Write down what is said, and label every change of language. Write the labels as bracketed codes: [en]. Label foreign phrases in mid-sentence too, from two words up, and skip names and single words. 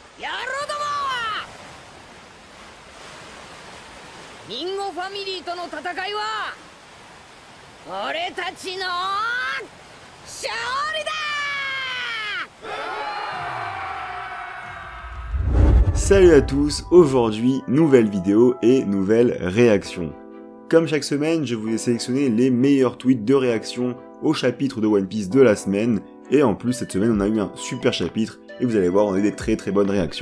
[ja] 野郎どもはミンゴファミリーとの戦いは俺たちの勝利だ。 [fr] Salut à tous, aujourd'hui nouvelle vidéo et nouvelle réaction. Comme chaque semaine, je vous ai sélectionné les meilleurs tweets de réaction au chapitre de One Piece de la semaine, et en plus cette semaine on a eu un super chapitre, et vous allez voir on a eu des très bonnes réactions.